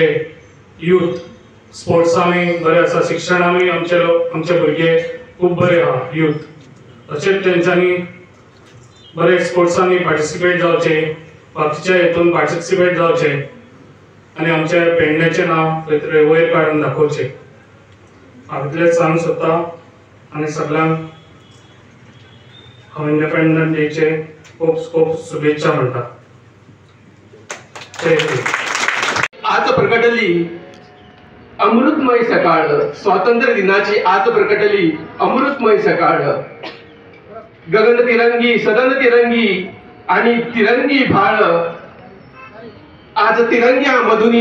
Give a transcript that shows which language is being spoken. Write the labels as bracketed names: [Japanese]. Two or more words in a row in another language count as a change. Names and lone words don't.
[Konkani] यूथ स्पोर्ट्सांनी बरे आसा शिक्षणानूय आमचे भुरगे खूब बरे आहा यूथ तशेंच तेंच्यांनी बरे स्पोर्ट्सांनी पार्टिसिपेट जावचे बाकीच्या हेतून पार्टिसिपेट जावचे आनी आमच्या पेडण्याचें नांव खंय तरी वयर काडून दाखोवचें हांव इतलेंच सांगूंक सोदतां आनी सगळ्यांक हांव इंडिपेंडन्स डेचे खूब खूब शुभेच्छा म्हणटा जय हिंद। [Marathi] आज प्रकटली अमृतमय सकाळ स्वातंत्र्य दिनाची आज प्रकटली अमृतमय सकाळ गगन तिरंगी सदन तिरंगी आणि तिरंगी भाळ आज तिरंग्या मधुनी